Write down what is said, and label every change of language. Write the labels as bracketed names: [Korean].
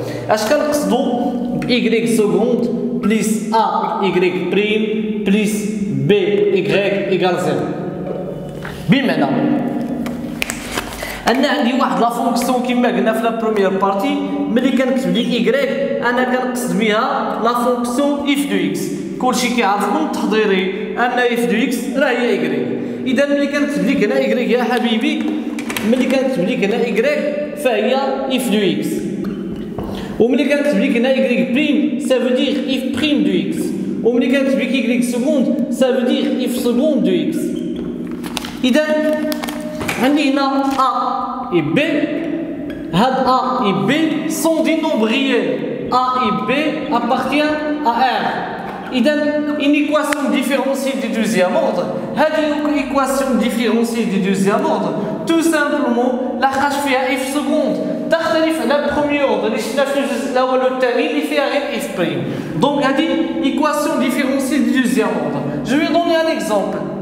[Arabic] اش كنقصدوا ب [French] y seconde plus ay prime plus b égale 0؟ [Arabic] بمعنى أنا عندي واحد لا فونكسيون كما قلنا في لا بروميير بارتي، ملي كنكتب لي إيكغيك أنا كنقصد بها لا فونكسيون إف دو إكس، كلشي كيعرف من تحضيري أن إف دو إكس راه هي إيكغيك، إذا ملي كنكتب لك هنا إيكغيك يا حبيبي، ملي كنكتب لك هنا إيكغيك فهي إف دو إكس، وملي كنكتب لك هنا إيكغيك بريم سا فو دير إف بريم دو إكس، وملي كنكتب لك إيكغيك سكوند سا فو دير إف سكوند دو إكس. إذا عندي هنا A et B. [French] هاد A et B sont des nombres réels. A et B appartiennent à R. إذا une équation différentielle du deuxième ordre. [Arabic] هذه [French] équation différentielle du deuxième ordre tout simplement [Arabic] لحقاش فيها f seconde تختلف على البروميير اوردر اللي شفنا في الجزء الاول والثاني اللي فيها غير f prime. دونك هذه [French] équation différentielle du deuxième ordre. Je vais donner un exemple.